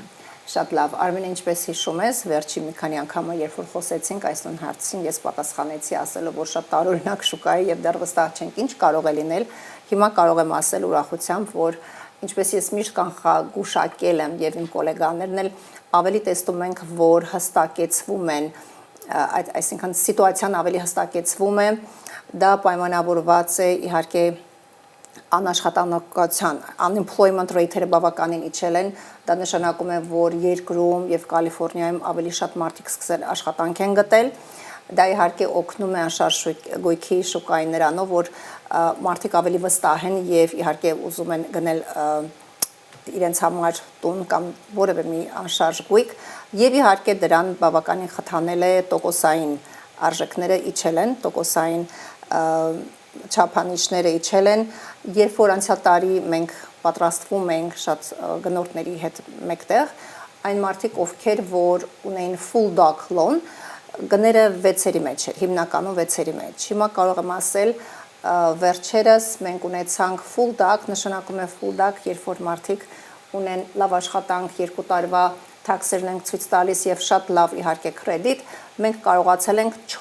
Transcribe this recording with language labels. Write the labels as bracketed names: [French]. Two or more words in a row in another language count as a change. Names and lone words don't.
[Armenian] Շատ լավ, Արմենը, ինչպես հիշում ես, վերջի մի քանի անգամ երբ որ խոսեցինք այս հարցին, ես պատասխանեցի ասելով, որ շատ տարօրինակ շուկա է եւ դեռ վստահ չենք ինչ կարող է լինել։ Հիմա կարող եմ ասել ուրախությամբ, որ ինչպես ես միշտ կանխագուշակել եմ եւ իմ գոլեգաներն էլ ավելի տեսնում ենք, որ հստակեցվում են, այսինքն սիտուացիան ավելի հստակեցվում է, դա պայմանավորված է իհարկե անաշխատանքության, [English] unemployment rate- [Armenian] երը բավականին իջել են, դա նշանակում է, որ երկրում եւ Կալիֆոռնիայում ավելի շատ մարդիկ սկսել աշխատանք են գտել, դա իհարկե օգնում է անշարժ գույքի շուկային նրանով, որ մարդիկ ավելի վստահ են եւ իհարկե ուզում են գնել իրենց համար տուն կամ որևէ մի անշարժ գույք եւ իհարկե դրան բավականին խթանել է տոկոսային արժեքները իջել են, տոկոսային չափանիշները իջել են, երբ որ անցյալ տարի մենք պատրաստվում ենք շատ գնորդների հետ մեկտեղ, այն մարդիկ, ովքեր որ ունեին [English] full doc loan, [Armenian] գները 6-երի մեջ էր, հիմնականում 6-երի մեջ։ Հիմա կարող եմ ասել, վերջերս մենք ունեցանք [English] full doc, [Armenian] նշանակում է [English] full doc, [Armenian] երբ որ մարդիկ ունեն լավ աշխատանք, 2 տարվա թաքսերն ենք ցույց տալիս եւ շատ լավ իհարկե կրեդիտ, մենք կարողացել ենք